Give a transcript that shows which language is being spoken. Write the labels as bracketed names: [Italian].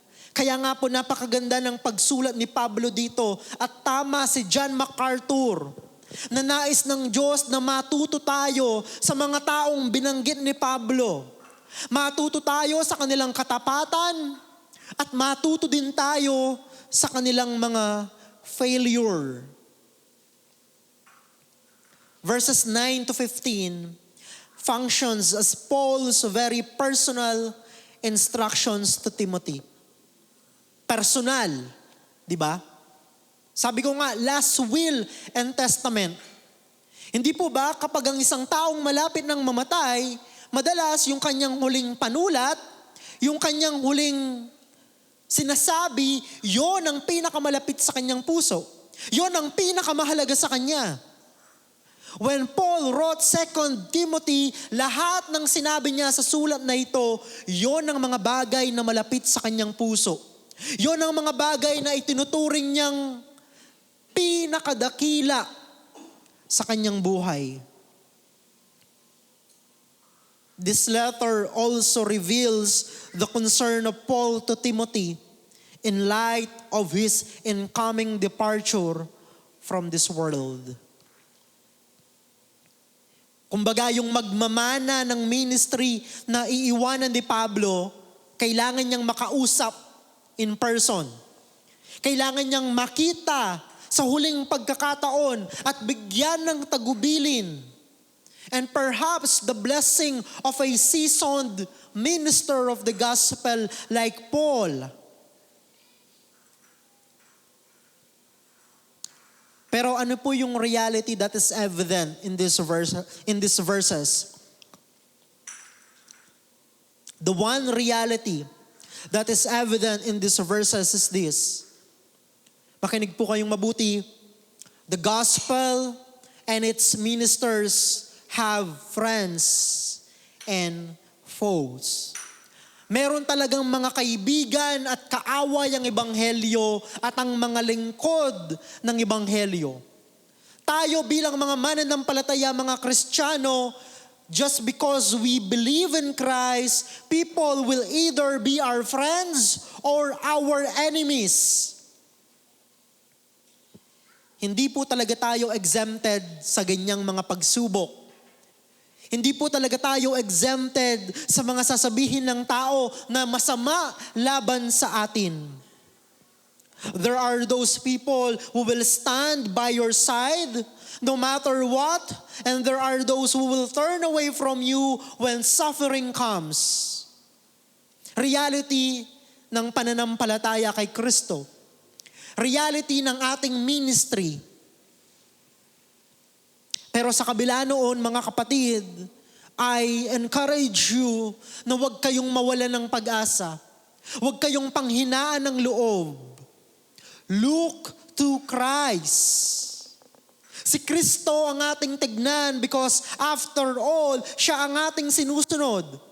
[Filipino] Kaya nga po napakaganda ng pagsulat ni Pablo dito at tama si John MacArthur na nais ng Diyos na matuto tayo sa mga taong binanggit ni Pablo. Matuto tayo sa kanilang katapatan at matuto din tayo sa kanilang mga failure. [English] Verses 9 to 15 functions as Paul's very personal instructions to Timothy. [Filipino] Personal, di ba? Sabi ko nga, [English] last will and testament. [Filipino] Hindi po ba kapag ang isang taong malapit ng mamatay, madalas yung kanyang huling panulat, yung kanyang huling sinasabi, yon ang pinakamalapit sa kanyang puso. Yon ang pinakamahalaga sa kanya. [English] When Paul wrote 2 Timothy, [Filipino] lahat ng sinabi niya sa sulat na ito, yon ang mga bagay na malapit sa kanyang puso. Yon ang mga bagay na itinuturing niyang pinakadakila sa kanyang buhay. [English] This letter also reveals the concern of Paul to Timothy in light of his incoming departure from this world. [Filipino] Kumbaga, yung magmamana ng ministry na iiwanan ni Pablo, kailangan niyang makausap [English] in person. [Filipino] Kailangan niyang makita sa huling pagkakataon at bigyan ng tagubilin. [English] And perhaps the blessing of a seasoned minister of the gospel like Paul. [Filipino] Pero ano po yung [English] reality that is evident in these verses? The one reality that is evident in these verses is this. [Filipino] Makinig po kayong mabuti. [English] The gospel and its ministers have friends and foes. [Filipino] Meron talagang mga kaibigan at kaaway ang ebanghelyo at ang mga lingkod ng ebanghelyo. Tayo bilang mga mananampalataya, mga Kristiyano, [English] just because we believe in Christ, people will either be our friends or our enemies. [Filipino] Hindi po talaga tayo exempted sa ganyang mga pagsubok. Hindi po talaga tayo exempted sa mga sasabihin ng tao na masama laban sa atin. [English] There are those people who will stand by your side no matter what, and there are those who will turn away from you when suffering comes. [Filipino] Reality ng pananampalataya kay Kristo. Reality ng ating ministry. Pero sa kabila noon, mga kapatid, [English] I encourage you [Filipino] na huwag kayong mawalan ng pag-asa. Huwag kayong panghinaan ng loob. [English] Look to Christ. [Filipino] Si Kristo ang ating tignan [English] because after all, [Filipino] siya ang ating sinusunod.